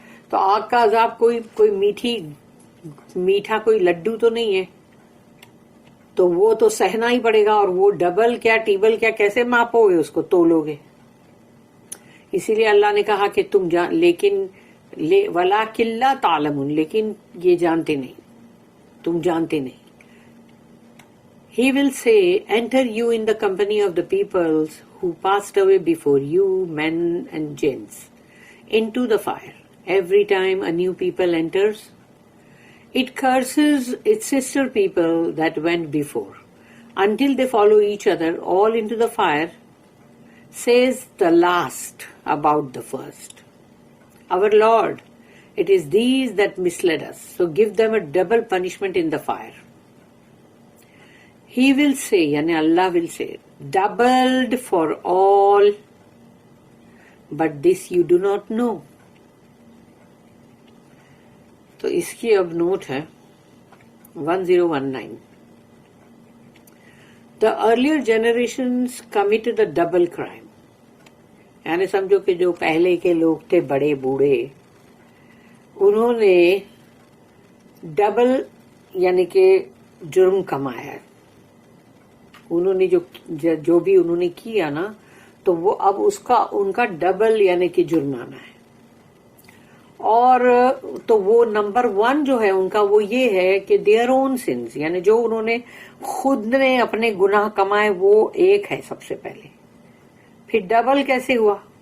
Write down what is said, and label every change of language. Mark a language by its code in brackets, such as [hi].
[ur] تو آگ کا عذاب کوئی میٹھا کوئی لڈو تو نہیں ہے، تو وہ تو سہنا ہی پڑے گا، اور وہ ڈبل کیا ٹیبل کیا کیسے ماپو گے، اس کو تولو گے، اسی لیے اللہ نے کہا کہ تم لیکن [ar] وَلَٰكِن لَا تَعْلَمُونَ، [ur] لیکن یہ جانتے نہیں، تم جانتے نہیں۔ [en] He will say, enter you in the company of the peoples who passed away before you, men and jinns, into the fire. Every time a new people enters, it curses its sister people that went before, until they follow each other all into the fire, says the last about the first. Our Lord, it is these that misled us, so give them a double punishment in the fire. He will say, yani Allah will say, doubled for all, but this you do not know. [ur] تو اس کی اب note ہے 1019. [en] The earlier generations committed a double crime. [ur] یعنی سمجھو کہ جو پہلے کے لوگ تھے بڑے بوڑھے، انہوں نے ڈبل یعنی کہ جرم کمایا ہے، انہوں نے جو بھی انہوں نے کیا نا، تو وہ اب ان کا ڈبل یعنی کہ جرمانہ ہے، اور تو وہ نمبر 1 جو ہے ان کا وہ یہ ہے کہ [en] their own sons, [ur] یعنی جو انہوں نے خود نے اپنے گناہ کمائے وہ ایک ہے سب سے پہلے، پھر ڈبل کیسے ہوا؟